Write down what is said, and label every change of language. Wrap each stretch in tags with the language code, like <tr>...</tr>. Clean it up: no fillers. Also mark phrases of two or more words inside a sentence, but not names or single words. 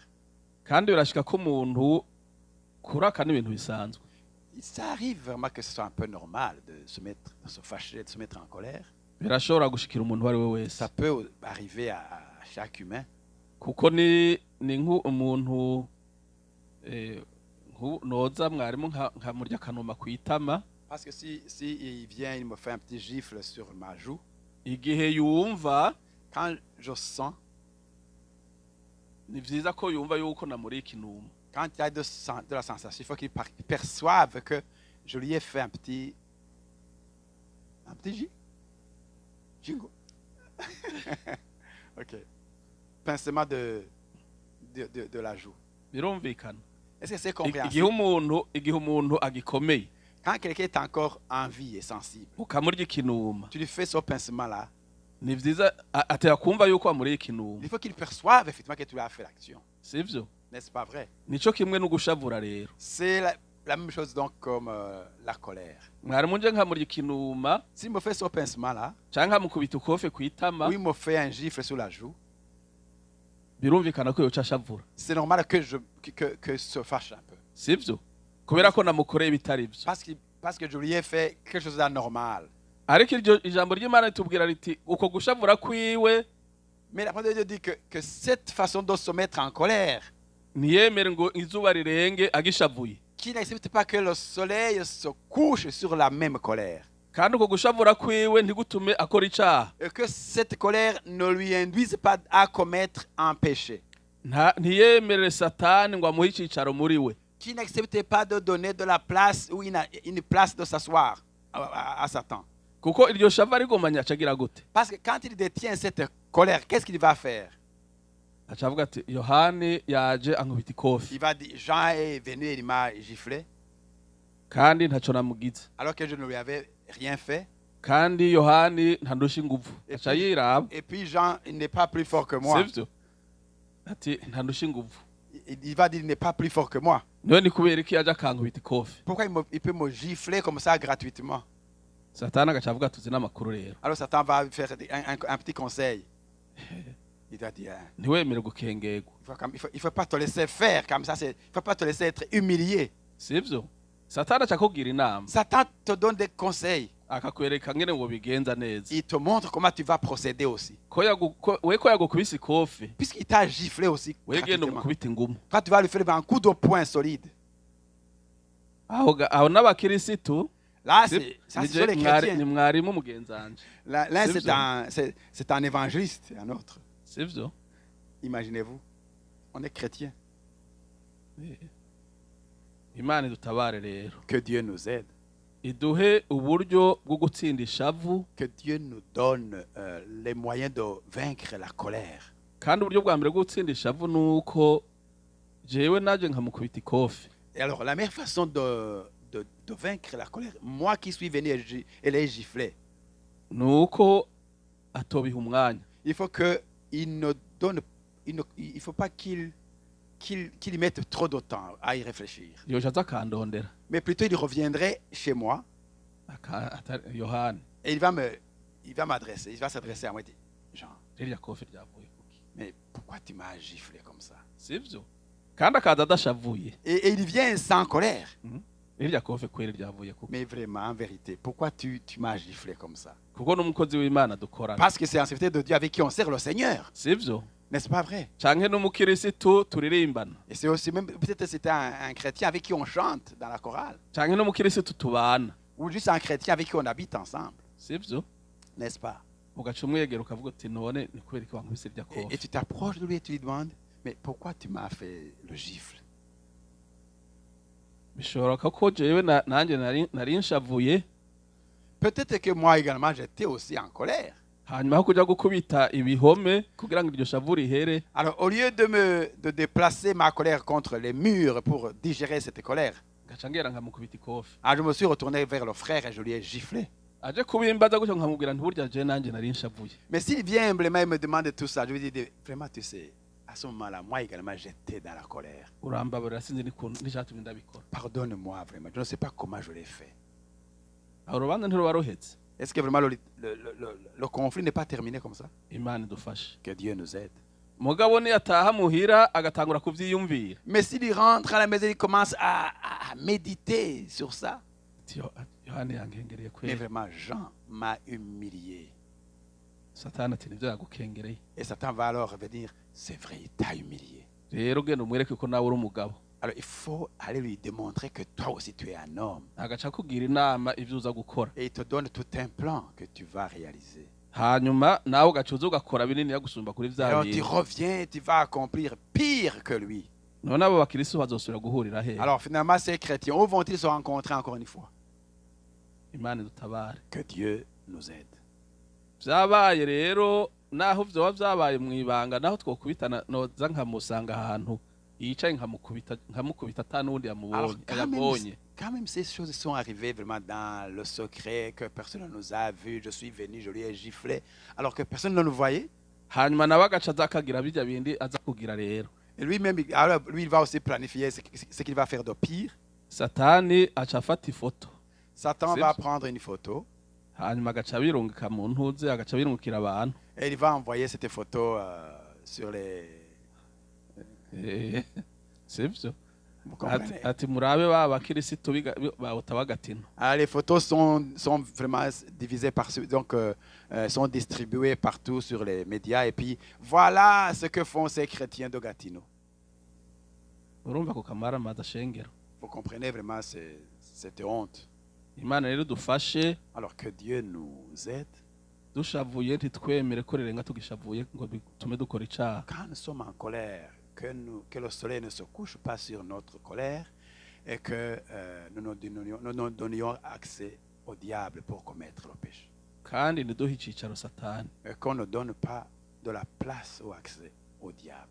<rn>kandi birashika ko umuntu kuraka n'ibintu bisanzwe.</rn> <fr>ça arrive vraiment que ce soit un peu normal de se fâcher, de se mettre en colère.</fr> <rn>Birashobora gushikira umuntu wari we wese.</rn> <fr>Ça peut arriver à chaque humain.</fr> <rn>Kuko ni nk'umuntu noza mwarimu nkamurya akanuma kwitama.</rn> <fr>Parce que si il vient, il me fait un petit gifle sur ma joue.</fr> <rn>Igihe yumva,</rn> <fr>quand je sens,</fr> <rn>ni vyiza ko yumva yuko namuri ikinuma.</rn> <fr>Quand il y a de la sensation, il faut qu'il perçoive que je lui ai fait un petit jingo. Ok. Pincement de la joue.</fr> <rn>Birumvikana.</rn> <fr>Est-ce que c'est compréhensible?</fr> <rn>Igihe umuntu agikomeye.</rn> <fr>Quand quelqu'un est encore en vie et sensible,</fr> <rn>ukamurya ikinuma,</rn> <fr>tu lui fais ce pincement-là.</fr> <rn>Ni vyiza atera kumva yuko amuri ikinuma.</rn> <fr>Il faut qu'il perçoive effectivement que tu lui as fait l'action.</fr> <rn>Sivyo?</rn> <fr>N'est-ce pas vrai?</fr> <rn>Nico kimwe no gushavura rero.</rn> <fr>C'est la même chose donc comme la colère.</fr> <rn>Mwarimu nje nkamurya ikinuma,</rn> <fr>s'il me fait ce pincement-là,</fr> <rn>canke mukubita ukofe kwitama,</rn> <fr>ou il me fait un gifle sur la joue,</fr> <rn>birumvikana ko yoca ashavura.</rn> <fr>C'est normal que se fâche un peu.</fr> <rn>Sivyo? Kubera ko namukoreye bitari byo.</rn> <fr>Parce que je lui ai fait quelque chose d'anormal.</fr> <rn>Ariko iryo ijambo ry'Imana ritubwira riti uko gushavura kwiwe.</rn> <fr>Mais la parole de Dieu dit que cette façon de se mettre en colère,</fr> <rn>ntiyemere ngo izuba rirenge agishavuye.</rn> <fr>Qui n'accepte pas que le soleil se couche sur la même colère.</fr> <rn>Kandi uko gushavura kwiwe ntigutume akora icaha.</rn> <fr>Et que cette colère ne lui induise pas à commettre un péché.</fr> <rn>Ntiyemere Satani ngo amuhe icicaro muri we.</rn> <fr>Qui n'accepte pas de donner de la place ou une place de s'asseoir à Satan.</fr> <rn>Kuko iryo shava rigomanya acagira gute?</rn> <fr>Parce que quand il détient cette colère, qu'est-ce qu'il va faire?</fr> <rn>Acavuga ati Yohani yaje ankubita ikofi.</rn> <fr>Il va dire Jean est venu et il m'a giflé.</fr> <rn>Kandi ntaco namugize.</rn> <fr>Alors que je ne lui avais rien fait.</fr> <rn>Kandi Yohani ntandusha inguvu. Aca yiraba.</rn> <fr>Et puis Jean, il n'est pas plus fort que moi.</fr> <rn>Sivyo? Ati ntandusha inguvu.</rn> <fr>Il va dire il n'est pas plus fort que moi.</fr> <rn>None ni kubera iki yaje akankubita ikofi?</rn> <fr>Pourquoi il peut me gifler comme ça gratuitement?</fr> <rn>Satani agacavuga tuzi n'amakuru rero.</rn> <fr>Alors Satan va faire un petit conseil. Il va dire</fr> <rn>ntiwemere gukengerwa.</rn> <fr>Il faut pas te laisser faire comme ça, il faut pas te laisser être humilié.</fr> <rn>Sivyo? Satani acakubwira inama.</rn> <fr>Satan te donne des conseils.</fr> <rn>Akakwereka ngene ngo bigenza neza.</rn> <fr>Il te montre comment tu vas procéder aussi.</fr> <rn>Ko yagukubise ikofi.</rn> <fr>Puisqu'il t'a giflé aussi.</fr> <rn>Wegenda umukubita ingumu.</rn> <fr>Quand tu vas lui faire un coup de poing solide.</fr> <rn>Aho n'abakirisitu.</rn> <fr>Là, ça c'est les chrétiens.</fr> <rn>Ni mwarimu mugenzanje.</rn> <fr>Là, c'est un évangéliste, un autre.</fr> <rn>Sivyo?</rn> <fr>Imaginez-vous, on est chrétien.</fr> <rn>Imana idutabare rero.</rn> <fr>Que Dieu nous aide.</fr> <rn>iduhe uburyo bwo gutsinda ishavu</rn> <fr>que Dieu nous donne les moyens de vaincre la colère.</fr> <rn>kandi uburyo bwa mbere bwo gutsinda ishavu ni uko jewe naje nkamukubita ikofi.</rn> <fr>Et alors, la meilleure façon de vaincre la colère, moi qui suis venu et les gifler,</fr> <rn>ni uko atobiha umwanya.</rn> <fr>il faut qu'il ne donne, il faut pas qu'il mette trop de temps à y réfléchir.</fr> <rn>yoja aza akandondera</rn> <fr>Mais plutôt, il reviendrait chez moi yohani et il va m'adresser, il va s'adresser à moi et dire, Jean,</fr> <rn>ririya kofi ryavuye kuki,</rn> <fr>mais pourquoi tu m'as giflé comme ça?</fr> <rn>sivyo? Kandi akaza adashavuye.</rn> <fr>Et il vient sans colère.</fr> <rn>Ririya kofi kweri ryavuye kuki,</rn> <fr>Mais vraiment, en vérité, pourquoi tu m'as giflé comme ça?</fr> <rn>kuko n'umukozi w'Imana dukorana,</rn> <fr>Parce que c'est en serviteur de Dieu avec qui on sert le Seigneur.</fr> <rn>sivyo?</rn> <fr>N'est-ce pas vrai?</fr> <rn>Canke n'umukirisitu turirimbana,</rn> <fr>Et c'est aussi même, peut-être c'était un chrétien avec qui on chante dans la chorale.</fr> <rn>canke n'umukirisitu tubana,</rn> <fr>Ou juste un chrétien avec qui on habite ensemble.</fr> <rn>sivyo?</rn> <fr>N'est-ce pas?</fr> <rn>Ugaca umwegera ukavuga uti none ni kubera iki wankubise rya</rn> <fr>Et</fr> <rn>kofi?</rn> <fr>tu t'approches de lui et tu lui demandes, mais pourquoi tu m'as fait le gifle?</fr> <rn>Bishoboka ko jewe nanje nari nshavuye,</rn> <fr>Peut-être que moi également, j'étais aussi en colère.</fr> <rn>hanyuma ho kuja gukubita ibihome kugira ngo iryo shavu rihere,</rn> <fr>Alors, au lieu de déplacer ma colère contre les murs pour digérer cette colère,</fr> <rn>gaca ngera nkamukubita ikofi.</rn> <fr>je me suis retourné vers le frère et je lui ai giflé.</fr> <rn>Aje kubimbaza gutyo nkamubwira nti burya je nanje nari nshavuye.</rn> <fr>Mais s'il vient humblement et me demande tout ça, je lui dis, vraiment, tu sais, à ce moment-là, moi également, j'étais dans la colère.</fr> <rn>Urambabarira sinzi n'icatumye ndabikora.</rn> <fr>Pardonne-moi vraiment, je ne sais pas comment je l'ai fait.</fr> <rn>Aho urubanza ntiruba ruhetse.</rn> <fr>Est-ce que vraiment le conflit n'est pas terminé comme ça?</fr> <rn>Imana idufashe.</rn> <fr>Que Dieu nous aide.</fr> <rn>Mugabo niyataha muhira agatangura kuvyiyumvira,</rn> <fr>Mais s'il rentre à la maison, il commence à méditer sur ça.</fr> <rn>Yohani yangengereye</rn> <fr>Mais</fr> <rn>kweli.</rn> <fr>vraiment, Jean m'a humilié.</fr> <rn>Satani ati nivyo yagukengereye.</rn> <fr>Et Satan va alors venir, c'est vrai, il t'a humilié.</fr> <rn>Rero genda umwereke ko nawe uri umugabo.</rn> <fr>Alors il faut aller lui démontrer que toi aussi tu es un homme.</fr> <rn>Agaca kugira inama ivyo uza gukora.</rn> <fr>Et il te donne tout un plan que tu vas réaliser.</fr> <rn>Hanyuma nawe ugaca uza ugakora binini yagusumba kuri vya</rn> <fr>Alors tu</fr> <rn>bintu.</rn> <fr>reviens, tu vas accomplir pire que lui.</fr> <rn>None abo bakristo bazosubira guhurira he?</rn> <fr>Alors finalement, ces chrétiens, où vont-ils se rencontrer encore une fois?</fr> <rn>Imana idutabare.</rn> <fr>Que Dieu nous aide.</fr> <rn>Vyabaye rero naho vyoba vyabaye mwibanga, naho twokubitana noza nkamusanga ahantu yicaye nkamukubita ata n'uwundi</rn> <fr>Alors</fr> <rn>yabonye.</rn> <fr>quand même ces choses sont arrivées vraiment dans le secret, que personne ne nous a vus, je suis venu, je lui ai giflé, alors que personne ne nous voyait.</fr> <rn>Hanyuma nawe agaca aza akagira birya bindi aza kugira rero.</rn> <fr>Et lui-même, alors, lui, il va aussi planifier ce qu'il va faire de pire.</fr> <rn>Satani aca afata ifoto,</rn> <fr>Satan C'est va ça. prendre une photo</fr> <rn>hanyuma agaca birungika mu ntuze, agaca birungikira abantu.</rn> <fr>et il va envoyer cette photo sur les...</fr> <rn>Sivyo?</rn> <fr>Vous comprenez?</fr> <rn>Ati murabe ba bakirisitu bawuta bagatino.</rn> <fr>Alors, les photos sont vraiment divisées donc sont distribuées partout sur les médias. Et puis, voilà ce que font ces chrétiens de Gatineau.</fr> <rn>Urumva ko kamara madashengero.</rn> <fr>Vous comprenez vraiment cette honte.</fr> <rn>Imana rero dufashe,</rn> <fr>Alors que Dieu nous aide.</fr> <rn>dushavuye ntitwemere ko rirenga tugishavuye ngo bitume dukora icaha.</rn> <fr>Quand nous sommes en colère, que le soleil ne se couche pas sur notre colère et que nous nous donnions accès au diable pour commettre le péché.</fr> <rn>Kandi ntiduhe icicaro Satani.</rn> <fr>Et qu'on ne donne pas de la place ou accès au diable.</fr>